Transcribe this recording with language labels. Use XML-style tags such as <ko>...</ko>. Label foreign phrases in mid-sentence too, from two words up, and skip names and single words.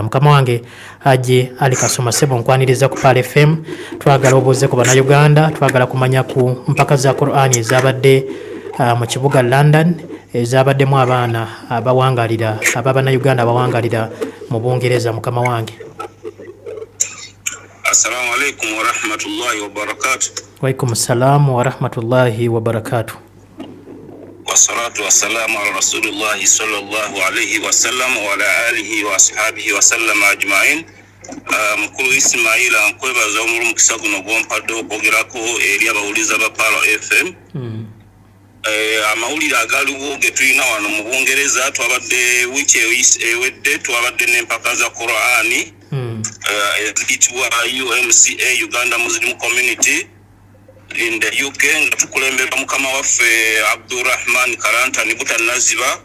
<lg>Mukama wange Haji Ali Kasoma Sebo nkwaniriza ku Pal FM. Twagala obuuze ku Bannayuganda, twagala kumanya ku mpaka za Quran ezabadde mu kibuga London ezabaddemu abaana abawangalira Bannayuganda abawangalira mu Bungereza. Mukama wange.</lg> <ar>السلام عليكم ورحمة الله وبركاته. وعليكم السلام ورحمة الله وبركاته. والصلاة والسلام على رسول الله صلى الله عليه وسلم وعلى آله وأصحابه وسلم أجمعين.</ar> <lg>Mukulu Ismaila nkwebaza omulumukisa guno gwompadde okwogerako eri abawuliza ba Pal FM. Amawulire agaliwo ge tulina wano mu Bungereza twabadde wiki ewedde twabadde n'empaka za Qur'ani eziyitibwa UMCA Uganda Muslim Community in the UK nga tukulembera mukama waffe Abdurrahman Karanta Nibuta Naziba.</lg>